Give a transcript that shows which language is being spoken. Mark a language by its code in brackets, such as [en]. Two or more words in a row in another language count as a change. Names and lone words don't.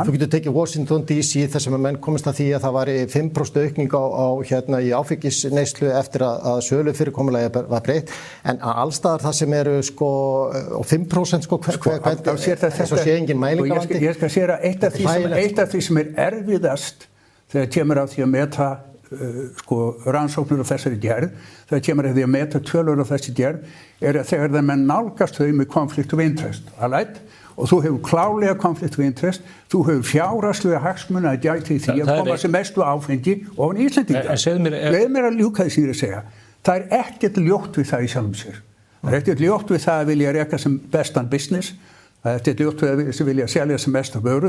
[is] Þú getur tekið Washington DC þar sem menn komist að því að það var 5% aukning í áfengisneyslu eftir að sölufyrirkomulagi var breytt, en allstaðar það sem eru og 5% svo sé engin mæling á vandi. Ég skal segja að eitt af því sem er erfiðast þegar kemur að því að meta rannsóknir á þessari gerð, þegar kemur að því að meta tölur á þessi gerð, að þegar það menn nálgast þau með [en] konflikt of interest, [is] og þú hefur klálega [en] konflikt of interest, [is] þú hefur fjárhagslega hagsmuni að gæta í því að koma sem mestu áfengi ofan Íslendinga. Leið mér að ljúka því sem ég að segja. Það ekkert ljótt við það í sjálfum sér. Það ekkert ljótt við það að vilja reka sem bestan business, það ekkert ljótt við að vilja selja sem mesta vöru.